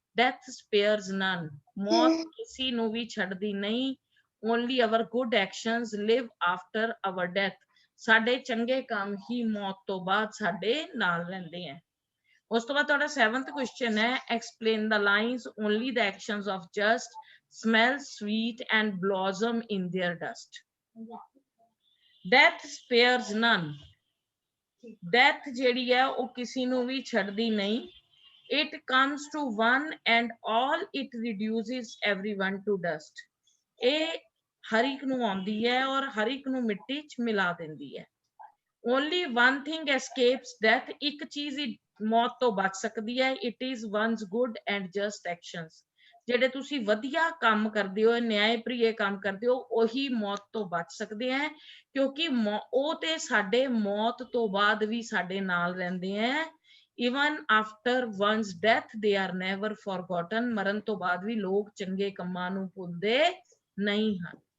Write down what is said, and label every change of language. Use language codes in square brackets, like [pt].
[en] Death spares none. [pa] ਮੌਤ ਕਿਸੇ ਨੂੰ ਵੀ ਛੱਡਦੀ ਨਹੀਂ। [en] Only our good actions live after our death. [pa] ਸਾਡੇ ਚੰਗੇ ਕੰਮ ਹੀ ਮੌਤ ਤੋਂ ਬਾਅਦ ਸਾਡੇ ਨਾਲ ਰਹਿੰਦੇ ਆ। ਉਸ ਤੋਂ ਬਾਅਦ ਤੁਹਾਡਾ 7th ਕੁਐਸਚਨ ਹੈ, [en] explain the lines only the actions of just smell sweet and blossom in their dust. Death spares none. [pa] Death ਜਿਹੜੀ ਹੈ ਉਹ ਕਿਸੇ ਨੂੰ ਵੀ ਛੱਡਦੀ ਨਹੀਂ। [en] It comes to one and all, it reduces everyone to dust. [pa] ਇਹ ਹਰ ਇੱਕ ਨੂੰ ਆਉਂਦੀ ਹੈ ਔਰ ਹਰ ਇੱਕ ਨੂੰ ਮਿੱਟੀ 'ਚ ਮਿਲਾ ਦਿੰਦੀ ਹੈ। [en] Only one thing escapes death. [pa] ਇੱਕ ਚੀਜ਼ ਹੀ ਮੌਤ ਤੋਂ ਬਚ ਸਕਦੀ ਹੈ। [en] It is one's good and just actions. [pa] ਜਿਹੜੇ ਤੁਸੀਂ ਵਧੀਆ ਕੰਮ ਕਰਦੇ ਹੋ, ਨਿਆਂਪ੍ਰਿਯ ਕੰਮ ਕਰਦੇ ਹੋ, ਉਹੀ ਮੌਤ ਤੋਂ ਬਚ ਸਕਦੇ ਹੈ ਕਿਉਂਕਿ ਉਹ ਤੇ ਸਾਡੇ ਮੌਤ ਤੋਂ ਬਾਅਦ ਵੀ ਸਾਡੇ ਨਾਲ ਰਹਿੰਦੇ ਹੈ। [en] Even after one's death, they are never forgotten. [pa] ਮਰਨ ਤੋਂ ਬਾਅਦ ਵੀ ਲੋਕ ਚੰਗੇ ਕੰਮਾਂ ਨੂੰ ਭੁੱਲਦੇ ਨਹੀਂ ਹਨ।